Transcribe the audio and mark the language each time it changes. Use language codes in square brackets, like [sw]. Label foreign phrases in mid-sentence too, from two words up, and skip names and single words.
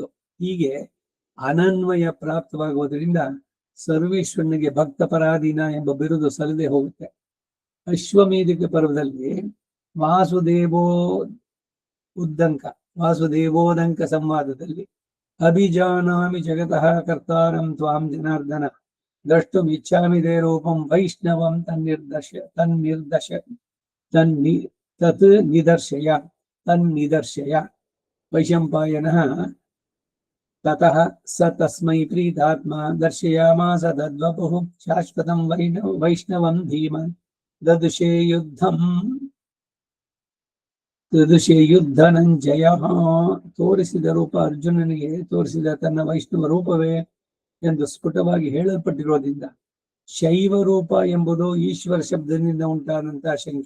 [kn] ಹೀಗೆ ಅನನ್ವಯ ಪ್ರಾಪ್ತವಾಗುವುದರಿಂದ ಸರ್ವೇಶ್ವರನಿಗೆ ಭಕ್ತ ಪರಾಧೀನ ಎಂಬ ಬಿರುದು ಸಲ್ಲದೆ ಹೋಗುತ್ತೆ. ಅಶ್ವಮೇಧಿಕ ಪರ್ವದಲ್ಲಿ ವಾಸುದೇವೋದಂಕ ಸಂವಾದದಲ್ಲಿ [sa] ಅಭಿಜಾನಾಮಿ ಜಗತಃ ಕರ್ತಾರಂ ತ್ವಾಂ ಜನಾರ್ದನ ದ್ರಷ್ಟುಂ ಇಚ್ಛಾಮಿ ದೇ ರೂಪಂ ವೈಷ್ಣವಂ ತನ್ನಿದರ್ಶಯ ವೈಶಂಪಾಯನಃ ತತಃ ಸ ತಸ್ಮೈ ಪ್ರೀತಾತ್ಮ ದರ್ಶಯಾಮಾಸ ತದ್ವಪುಃ ಶಾಶ್ವತಂ ವೈಷ್ಣವಂ ಧೀಮನ್ ದದುಷೇ ಯುದ್ಧನಂಜಯ. [kn] ತೋರಿಸಿದ ರೂಪ ಅರ್ಜುನನಿಗೆ ತೋರಿಸಿದ ತನ್ನ ವೈಷ್ಣವ ರೂಪವೇ ಎಂದು ಸ್ಫುಟವಾಗಿ ಹೇಳಲ್ಪಟ್ಟಿರೋದ್ರಿಂದ ಶೈವ ರೂಪ ಎಂಬುದು ಈಶ್ವರ ಶಬ್ದದಿಂದ ಉಂಟಾದಂತಹ ಶಂಕೆ.